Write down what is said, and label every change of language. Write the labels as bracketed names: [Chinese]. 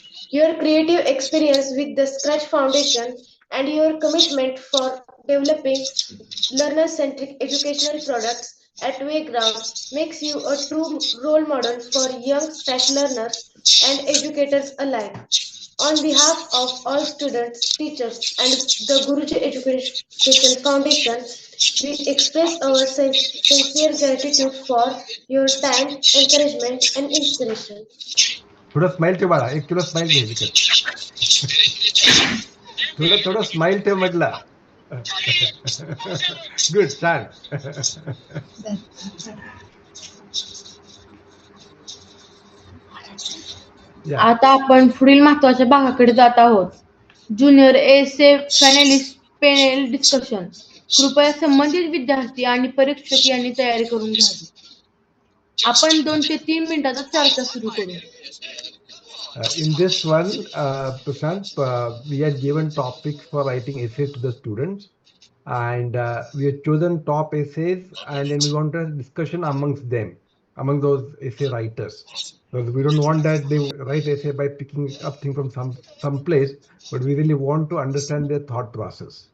[English] Your creative experience with the Scratch Foundation and your commitment for developing learner-centric educational products at Wayground makes you a true role model for young Scratch learners and educators alike. On behalf of all students, teachers, and the Guruji Education Foundation, we express our sincere gratitude for your time, encouragement, and inspiration. [Marathi] थोडं smile ठेव बाळा, 1 kilo smile घे विकत. थोडं smile ठेव म्हटलं. Good, छान. आता आपण पुढील महत्वाच्या भागाकडे जात आहोत. ज्युनियर एसे फायनलिस्ट पॅनेल डिस्कशन. कृपया संबंधित विद्यार्थी आणि परीक्षक यांनी तयारी करून घ्यावी. आपण 2 ते 3 मिनिटाचा चर्चा सुरू करू. [English] In this one, Prasanth, we had given topics for writing essays to the students, and we had chosen top essays, and then we want a discussion amongst them, among those essay writers. Because we don't want that they write essay by picking up things from some place, but we really want to understand their thought process.